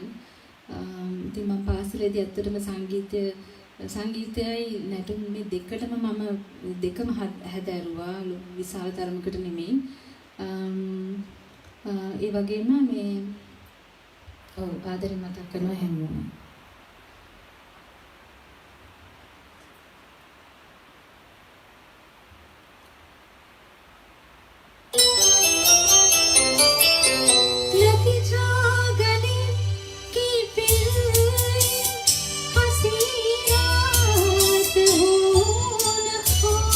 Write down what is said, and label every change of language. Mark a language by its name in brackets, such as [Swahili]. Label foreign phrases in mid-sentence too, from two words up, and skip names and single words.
[Sinhala] ඉතින් මම පාසලේදී ඇත්තටම සංගීතයයි නැටුම් මේ දෙකටම මම දෙකම හැදෑරුවා, විශාල තරමකට නෙමෙයි. ඒ වගේම මේ ආදරෙන් මතක් කරනවා හැමෝම. [Hindi] लग जा गले कि फिर हंसी रात हो न हो